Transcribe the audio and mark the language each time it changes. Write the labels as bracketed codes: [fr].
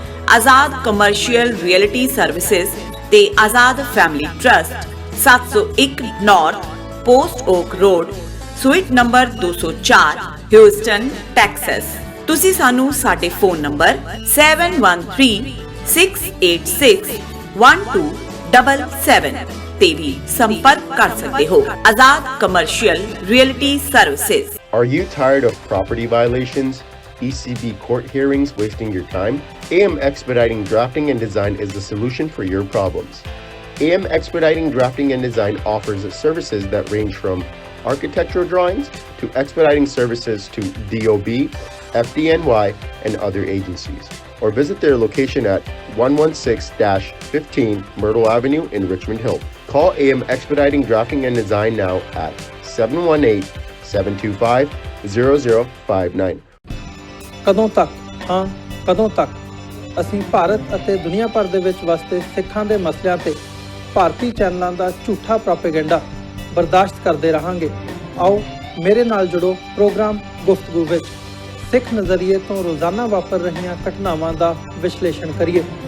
[pa] ਆਜ਼ਾਦ commercial realty services ਤੇ ਆਜ਼ਾਦ family trust, 701 north post okay road, ਸੂਈਟ number 204, Houston, Texas. ਤੁਸੀਂ ਸਾਨੂੰ ਸਾਡੇ ਫੋਨ ਨੰਬਰ 7136861277 ਤੇ ਵੀ ਸੰਪਰਕ ਕਰ ਸਕਦੇ ਹੋ। ਆਜ਼ਾਦ commercial realty services. [en] Are you tired of property violations, ECB court hearings wasting your time? AM Expediting Drafting and Design is the solution for your problems. AM Expediting Drafting and Design offers services that range from architectural drawings to expediting services to DOB, FDNY, and other agencies. Or visit their location at 116-15 Myrtle Avenue in Richmond Hill. Call AM Expediting Drafting and Design now at 718-725-0059. [pa] ਕਦੋਂ ਤੱਕ, ਹਾਂ ਕਦੋਂ ਤੱਕ ਅਸੀਂ ਭਾਰਤ ਅਤੇ ਦੁਨੀਆ ਭਰ ਦੇ ਵਿੱਚ ਵਸਦੇ ਸਿੱਖਾਂ ਦੇ ਮਸਲਿਆਂ ਤੇ ਭਾਰਤੀ ਚੈਨਲਾਂ ਦਾ ਝੂਠਾ ਪ੍ਰੋਪੇਗੈਂਡਾ ਬਰਦਾਸ਼ਤ ਕਰਦੇ ਰਹਾਂਗੇ? ਆਓ ਮੇਰੇ ਨਾਲ ਜੁੜੋ ਪ੍ਰੋਗਰਾਮ ਗੁਫ਼ਤਗੂ ਵਿੱਚ। ਸਿੱਖ ਨਜ਼ਰੀਏ ਤੋਂ ਰੋਜ਼ਾਨਾ ਵਾਪਰ ਰਹੀਆਂ ਘਟਨਾਵਾਂ ਦਾ ਵਿਸ਼ਲੇਸ਼ਣ ਕਰੀਏ।